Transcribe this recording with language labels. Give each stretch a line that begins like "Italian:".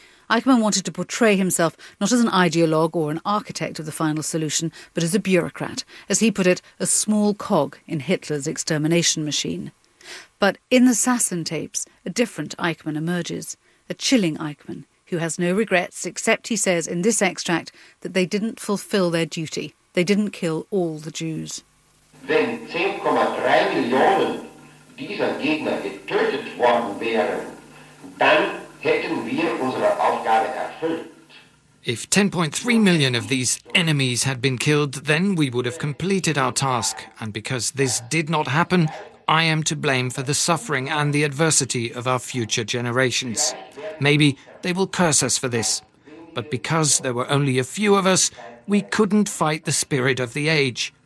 English: Eichmann wanted to portray himself not as an ideologue or an architect of the final solution, but as a bureaucrat, as he put it, a small cog in Hitler's extermination machine. But in the Sassen tapes, a different Eichmann emerges, a chilling Eichmann, who has no regrets except, he says in this extract, that they didn't fulfil their duty. They didn't kill all the Jews.
German: Wenn 10,3 Millionen dieser Gegner getötet worden wären, dann hätten wir unsere Aufgabe erfüllt.
English: If 10.3 million of these enemies had been killed, then we would have completed our task. And because this did not happen, I am to blame for the suffering and the adversity of our future generations. Maybe they will curse us for this. But because there were only a few of us, we couldn't fight the spirit of the age.